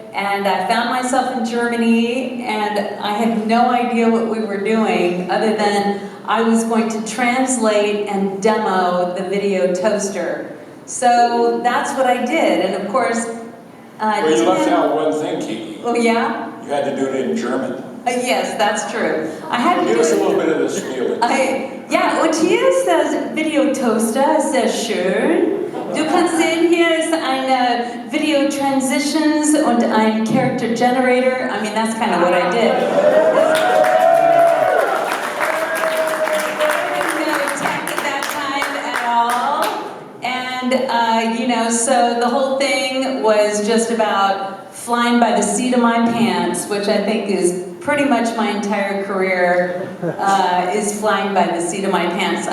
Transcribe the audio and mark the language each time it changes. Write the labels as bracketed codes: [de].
[en] And I found myself in Germany, and I had no idea what we were doing other than I was going to translate and demo the Video Toaster. So that's what I did, and of course... well, you left out one thing, Kiki. Oh, yeah? You had to do it in German. Yes, that's true. I had to Give us a little bit of this feeling. [de] Ja, und hier ist das Video Toaster, sehr schön. Du kannst sehen, hier ist eine Video Transitions und ein Character Generator. [en] I mean, that's kind of what I did. I didn't know tech at that time at all. And, you know, so the whole thing was just about flying by the seat of my pants, which I think is pretty much my entire career is flying by the seat of my pants.